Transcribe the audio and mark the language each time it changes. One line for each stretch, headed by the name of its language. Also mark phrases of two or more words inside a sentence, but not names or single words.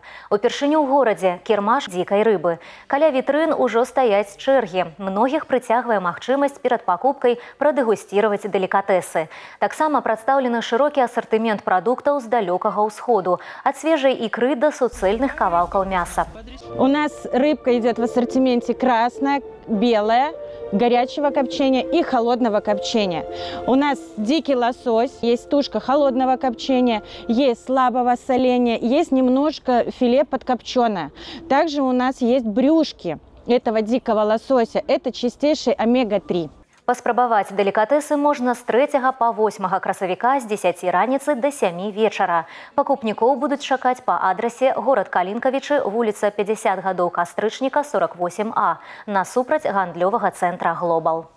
Belarusian: Упершыню ў горадзе кірмаш дзікай рыбы. Каля вітрын ужо стаяць чэргі. Многіх прыцягвае магчымасць перад пакупкай прадэгусціраваць делікатэсы. Таксама прадстаўлены шырокі асартымент прадуктаў з далёкага ўсходу, ад свежай ікры да суцэльных кавалкаў мяса.
Russian: У нас рыбка идет в ассортименте красная, белая, горячего копчения и холодного копчения. У нас дикий лосось, есть тушка холодного копчения, есть слабого соления, есть немножко филе подкопченое. Также у нас есть брюшки этого дикого лосося, это чистейший омега-3.
Belarusian: Паспрабаваць делікатэсы можна з 3 па 8 красавіка з 10 раніцы да 7 вечара. Пакупнікоў будуць чакаць па адрасе горад Калінкавічы, вуліца 50 гадоў Кастрычніка, 48А, насупраць гандлёвага цэнтра «Глобал».